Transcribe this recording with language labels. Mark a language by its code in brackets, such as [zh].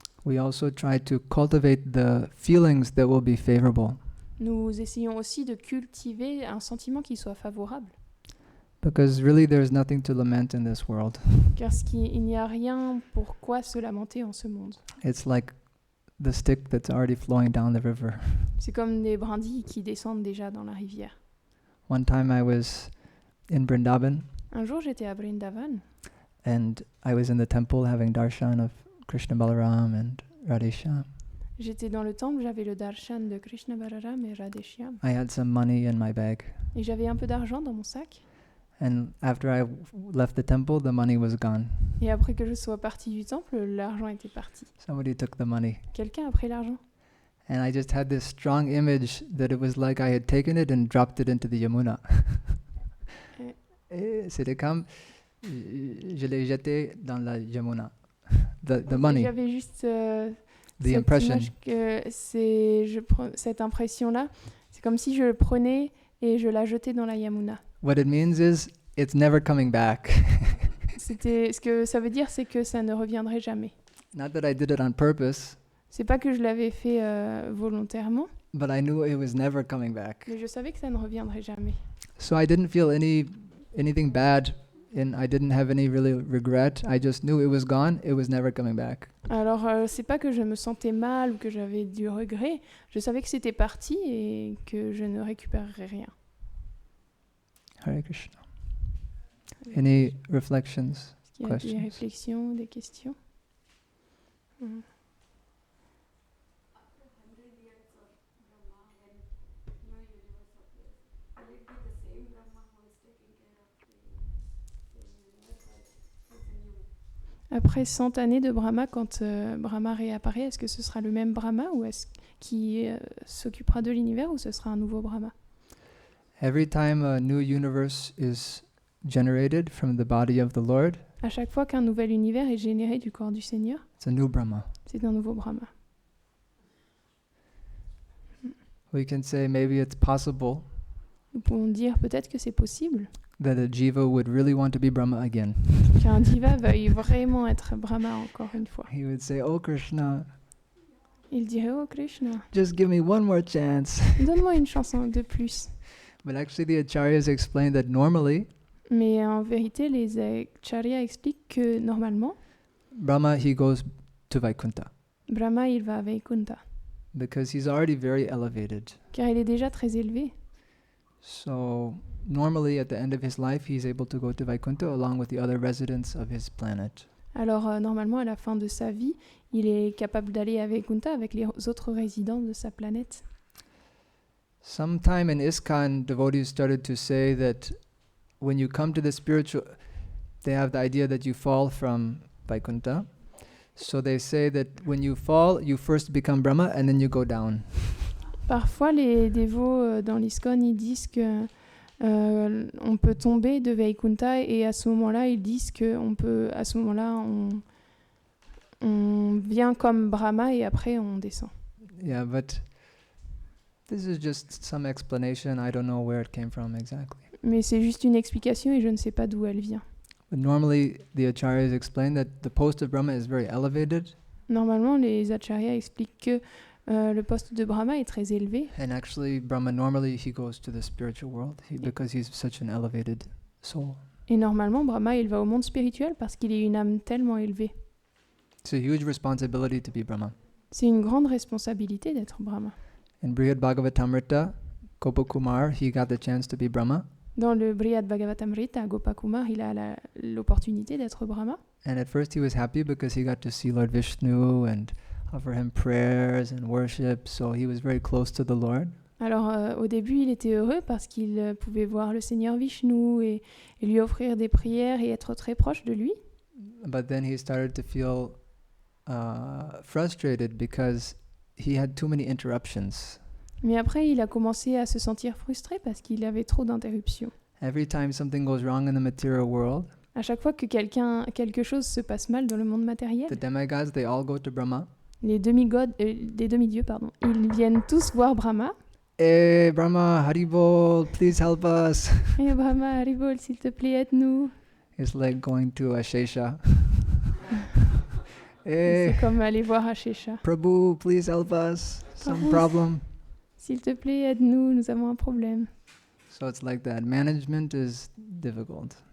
[en] we also try to cultivate the feelings that will be favorable. [fr] nous essayons aussi de cultiver un sentiment qui soit favorable. [en] Because really there's nothing to lament in this world. [fr] Car il n'y a rien pour quoi se lamenter en ce monde. [en] It's like the stick that's already flowing down the river. [fr] C'est comme des brindilles qui descendent déjà dans la rivière. [en] One time I was in Vrindavan [fr] Un jour, j'étais à Vrindavan [en] and I was in the temple having darshan of Krishna Balaram and Radheshyam. [fr] J'étais dans le temple, j'avais le darshan de Krishna Balaram et Radheshyam. [en] I had some money in my bag. [fr] Et j'avais un peu d'argent dans mon sac. [en] And after I left the temple, the money was gone. [fr] Et après que je sois partie du temple, l'argent était parti. [en] Somebody took the money. [fr] Quelqu'un a pris l'argent. [en] And I just had this strong image that it was like I had taken it and dropped it into the Yamuna. [fr] Et c'était comme je l'ai jeté dans la Yamuna. [en] The [fr] Et [en] money, [fr] j'avais juste [en] the [fr] cette impression. image que cette impression-là, c'est comme si je le prenais et je la jetais dans la Yamuna. [en] What it means is it's never coming back. [fr] Ce que ça veut dire, c'est que ça ne reviendrait jamais. [en] Not that I did it on purpose, [fr] C'est pas que je l'avais fait volontairement, [en] but I knew it was never coming back. [fr] mais je savais que ça ne reviendrait jamais. [en] So I didn't feel anything bad, and I didn't have any really regret. I just knew it was gone. It was never coming back. [fr] Alors, c'est pas que je me sentais mal ou que j'avais du regret. Je savais que c'était parti et que je ne récupérerais rien. [en] Hare Krishna. Any reflections? [fr] Est-ce qu'il y a [en] Questions. [fr] des réflexions, des questions? Après 100 années de Brahma, quand Brahma réapparaît, est-ce que ce sera le même Brahma ou est-ce qui s'occupera de l'univers ou ce sera un nouveau Brahma? [en] Every time a new universe is generated from the body of the Lord, [fr] À chaque fois qu'un nouvel univers est généré du corps du Seigneur, [en] it's a new Brahma. [fr] c'est un nouveau Brahma. [en] We can say maybe it's possible [fr] Nous pouvons dire peut-être que c'est possible [en] that a jiva would really want to be Brahma again. [fr] qu'un diva veuille vraiment être Brahma encore une fois. [en] He would say, "Oh Krishna, [fr] Il dirait « Oh Krishna, [en] just give me one more chance." [fr] donne-moi une chanson de plus. [en] But actually the acharyas explain that normally [fr] Mais en vérité, les acharyas expliquent que normalement, [en] Brahma, he goes to Vaikuntha [fr] Brahma, il va à Vaikuntha, [en] because he's already very elevated. [fr] car il est déjà très élevé. [en] So normally at the end of his life, he's able to go to Vaikuntha along with the other residents of his planet. [fr] Alors normalement, à la fin de sa vie, il est capable d'aller à Vaikuntha avec les autres résidents de sa planète. [en] Sometime in ISKCON, devotees started to say that when you come to the spiritual, they have the idea that you fall from Vaikuntha. So they say that when you fall, you first become Brahma and then you go down. [fr] Parfois, les dévots dans l'ISKCON, ils disent que on peut tomber de Vaikuntha et à ce moment-là, ils disent que à ce moment-là, on vient comme Brahma et après on descend. [en] Yeah, but this is just some explanation. I don't know where it came from exactly. [fr] Mais c'est juste une explication et je ne sais pas d'où elle vient. [en] But normally the acharyas explain that the post of Brahma is very elevated, [fr] Normalement, les acharyas expliquent que le poste de Brahma est très élevé. [en] and actually Brahma normally he goes to the spiritual world because he's such an elevated soul. [fr] Et normalement, Brahma, il va au monde spirituel parce qu'il est une âme tellement élevée. [en] It's a huge responsibility to be Brahma. [fr] C'est une grande responsabilité d'être Brahma. [en] In Brihad Bhagavatamrita, Gopakumar, he got the chance to be Brahma. [fr] Dans le Brihad Bhagavatamrita, Gopakumar, il a l'opportunité d'être Brahma. [en] And at first he was happy because he got to see Lord Vishnu and offer him prayers and worship, so he was very close to the Lord. [fr] Alors au début, il était heureux parce qu'il pouvait voir le Seigneur Vishnu et lui offrir des prières et être très proche de lui. [en] But then he started to feel frustrated because he had too many interruptions. [fr] Mais après, il a commencé à se sentir frustré parce qu'il avait trop d'interruptions. [en] Every time something goes wrong in the material world, [fr] À chaque fois que quelque chose se passe mal dans le monde matériel, [en] the demigods, they all go to Brahma. [fr] les demi-dieux, ils viennent tous voir Brahma. [en] Hey Brahma, Haribol, please help us. [fr] Et Brahma, Haribol, s'il te plaît, aide-nous. [en] It's like going to a Shesha. Hey, [fr] C'est comme aller voir Ashesha. [en] Prabhu, please help us. Some [fr] Prabhu. [en] problem. [fr] S'il te plaît, aide-nous, nous avons un problème. [en] So it's like that. Management is difficult.